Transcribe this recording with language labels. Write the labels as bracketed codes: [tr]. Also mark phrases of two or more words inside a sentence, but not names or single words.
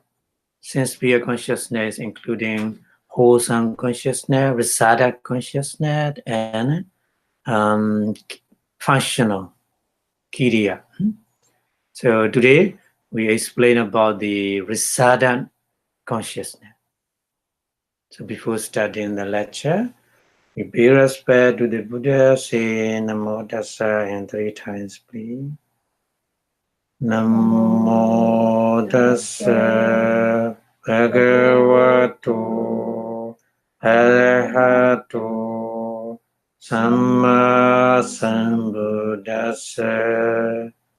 [en] Six-sphere consciousness including wholesome consciousness, resided consciousness, and functional kriya. So today we explain about the resided consciousness. So before starting the lecture, we pay respect to the Buddha, say [pi] Namo Tassa [en] and 3 times, please. [pi] Namo Tassa Bhagavato Arahato Samma Sambuddhassa.